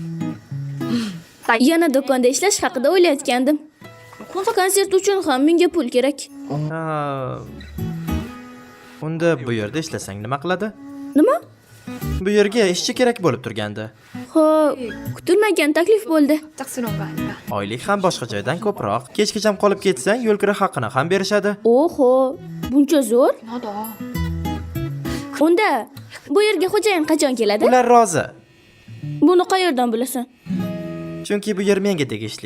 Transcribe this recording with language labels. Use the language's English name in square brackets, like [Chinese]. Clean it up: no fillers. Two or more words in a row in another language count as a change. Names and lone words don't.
[Uzbek] Yana do'konda ishlash haqida o'ylayotgandim. Konsert uchun ham menga pul kerak. Ha. Unda bu yerda ishlasang nima qiladi? Nima? Bu yerga ishchi kerak bo'lib turgandi. Ha, kutilmagan taklif bo'ldi. [Korean] 짝스러운 거 아닌가? [Uzbek] Oylik ham boshqa joydan ko'proq. Kechgacha qolib ketsang, yo'l kira haqqini ham berishadi. Oho, buncha zo'r. [Korean] 나도. [Uzbek] Unda bu yerga xo'jayin qachon keladi? Ular rozi. Buni qayerdan bilasan? Chunki bu yer menga tegishli.